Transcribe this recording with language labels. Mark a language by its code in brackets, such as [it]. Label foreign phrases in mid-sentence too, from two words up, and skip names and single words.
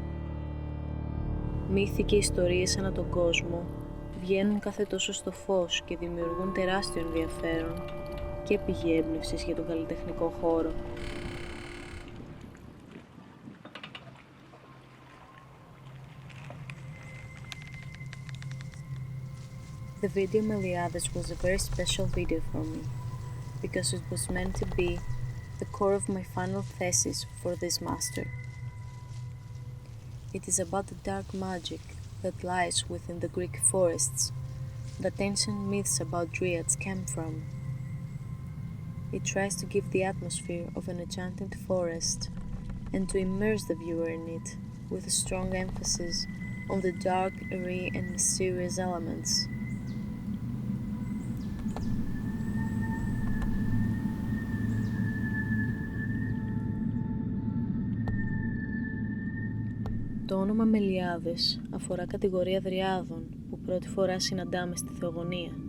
[el] Μύθοι και ιστορίες ανά τον κόσμο βγαίνουν κάθε τόσο στο φως και δημιουργούν τεράστιο ενδιαφέρον και πηγή έμπνευσης για τον καλλιτεχνικό χώρο. [en] The video Meliades was a very special video for me, because it was meant to be the core of my final thesis for this master. It is about the dark magic that lies within the Greek forests that ancient myths about dryads came from. It tries to give the atmosphere of an enchanted forest and to immerse the viewer in it with a strong emphasis on the dark, airy and mysterious elements. [el] Το όνομα Μελιάδες αφορά κατηγορία δριάδων που πρώτη φορά συναντάμε στη θεογονία.